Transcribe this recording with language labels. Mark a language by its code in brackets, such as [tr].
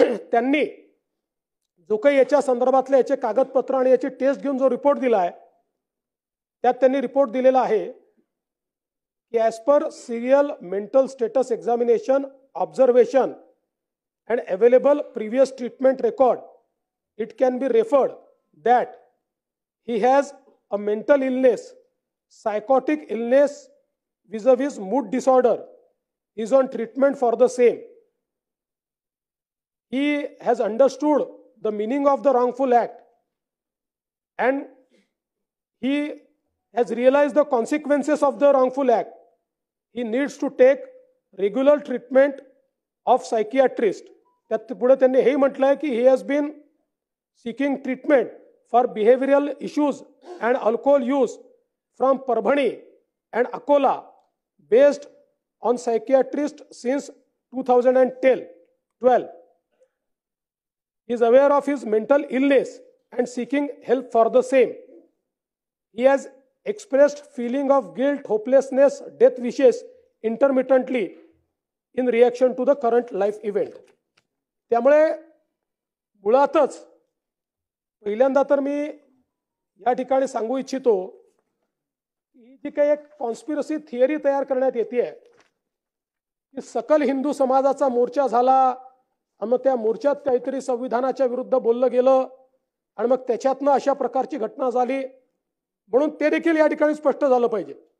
[en] त्यांनी जो काही याच्या संदर्भातले याचे कागदपत्र आणि याची टेस्ट घेऊन जो रिपोर्ट दिला आहे, त्यात त्यांनी रिपोर्ट दिलेला आहे की as per serial mental status examination observation and available previous treatment record, it can be referred that he has a mental illness, psychotic illness vis-a-vis mood disorder, is on treatment for the same. he has understood the meaning of the wrongful act and he has realized the consequences of the wrongful act, he needs to take regular treatment of psychiatrist. त्यात पुढे त्यांनी हे म्हटलंय की he has been seeking treatment for behavioral issues and alcohol use from Parbhani and Akola based on psychiatrist since 2012. He is aware of his mental illness and seeking help for the same. He has expressed feeling of guilt, hopelessness, death wishes intermittently in reaction to the current life event. [mr] त्यामुळे मुळातच पहिल्यांदा तर मी या ठिकाणी सांगू इच्छितो ही जी काही एक कॉन्स्पिरसी थिअरी तयार करण्यात येते की सकल हिंदू समाजाचा मोर्चा झाला आणि मग त्या मोर्चात काहीतरी संविधानाच्या विरुद्ध बोललं गेलं आणि मग त्याच्यातनं अशा प्रकारची घटना झाली, म्हणून ते देखील या ठिकाणी स्पष्ट झालं पाहिजे.